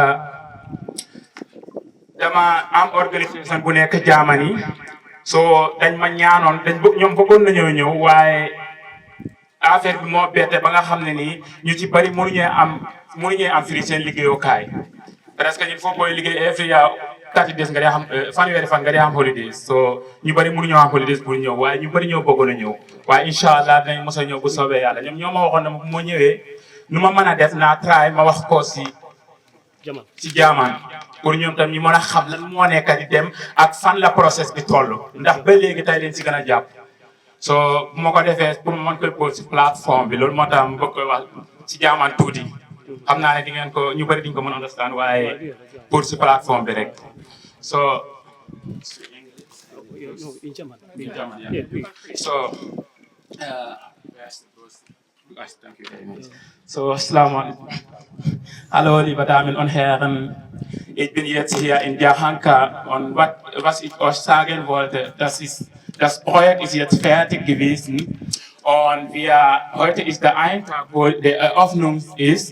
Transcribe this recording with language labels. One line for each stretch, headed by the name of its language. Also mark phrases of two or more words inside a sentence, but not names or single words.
Wolof: dama am organisation bu nekk Germany so dañ ma ñaanoon ñoom bëggoon nañoo ñëw waaye affaire bi moo bette ba nga xam ne nii ñu ci bari mënuñee am firi seen liggéeyukaay presque ñun foo booy liggéey
English: every 30 days
Wolof: nga dee xam fanweeri fan nga dee am holidays so ñu bari mënuñoo am holidays pour ñëw waaye ñu bari ñoo bëggoon a ñëw waaye
Arabic: إن شاء الله
Wolof: dinañ mos a ñëw bu soobee yàlla ñoom ñoo ma waxoon ne bu ma ñëwee nu ma mën a def naa try ma wax ko si ci jaamaan pour ñoom tam ñu mën a xam lan moo nekk di dem ak fan la process bi toll ndax ba léegi tey leen si gën a jàpp so bu ma ko defee pour ma mën koy pose si plateforme bi loolu moo tax ma bëgg koy wax ci jaamaan tuuti xam naa ne di ngeen ko ñu bëri di nga ko mën a understand waaye pour si plateforme bi rek so
English: thank you very much. So,
Arabic: السلام عليكم.
German: Hallo, liebe Damen und Herren. Ich bin jetzt hier in Jahanka und was ich euch sagen wollte, das Projekt ist jetzt fertig gewesen und heute ist der ein Tag, wo die Eröffnung ist.